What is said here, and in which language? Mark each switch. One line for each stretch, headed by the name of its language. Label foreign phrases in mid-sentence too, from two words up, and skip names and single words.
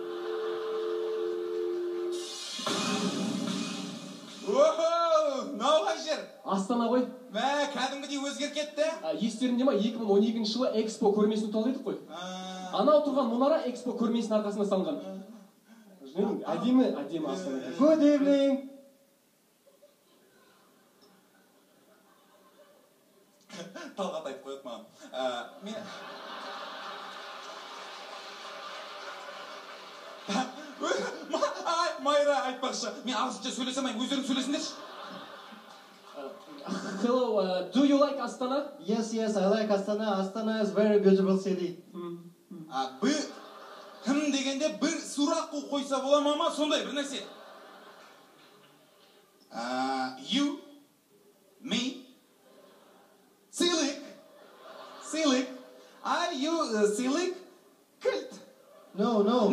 Kazakh: Мынау қай жер? Астана ғой. Мә, кәдімгідей өзгеріп кетті. Естеріңде ма, 2012 жылы Экспо көрмесін ұтып едік қой. Анау тұрған мұнара Экспо көрмесінің арқасында салынған. Әдемі Астана.
English: Good evening.
Kazakh: Талғат айтып қойды маған. Майра айтпақшы, мен ағылшынша сөйлесемайым, өздерің сөйлесіңдерші.
English: Hello, do you like Astana? Yes, I like Astana. Astana is very beautiful city.
Kazakh: Кім дегенде бір сұрақ қойса бола ма, сондай бір нәрсе.
English: You, me, Силик. Are you Силик? Кілт. No.